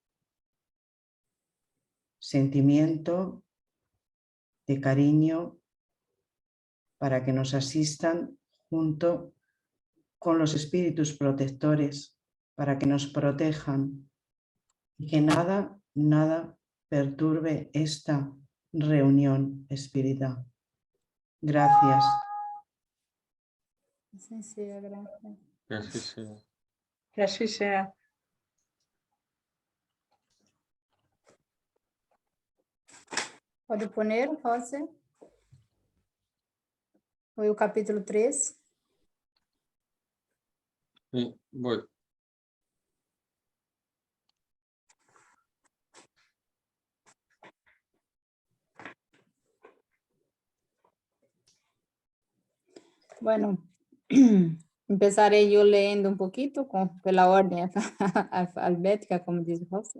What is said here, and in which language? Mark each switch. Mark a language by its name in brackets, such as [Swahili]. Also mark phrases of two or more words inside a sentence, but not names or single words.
[Spanish] sentimiento de cariño para que nos asistan junto con los espíritus protectores, para que nos protejan y que nada perturbe esta reunión espírita. Gracias. [Portuguese] Assim seja, graças. [Spanish] Que así sea. Que así sea. [Portuguese] Pode poner, Rosa? Foi o capítulo 3. [Spanish] Sí, voy. Bueno, empezaré yo leyendo un poquito pela orden alfabética, como dice Rosa.